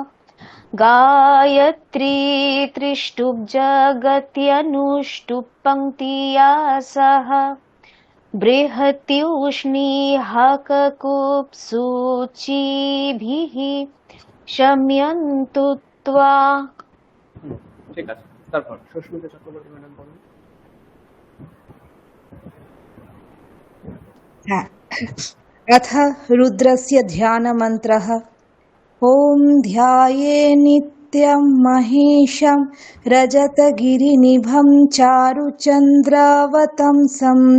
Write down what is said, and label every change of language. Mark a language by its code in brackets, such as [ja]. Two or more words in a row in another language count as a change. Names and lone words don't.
[sa] गायत्री त्रिष्टुब्जगत्यनुष्टुप् पङ्क्तिया सह बृहत्युष्णीहाककुप्सूचिभिः शम्यन्तु त्वा। [bn] ঠিক আছে, তারপর সুস্মিতা চক্রবর্তী ম্যাডাম বলুন। [sa] अथ रुद्रस्य ध्यानमन्त्रः। ॐ ध्याये नित्यं महेशं रजतगिरिनिभं चारुचन्द्रावतंसं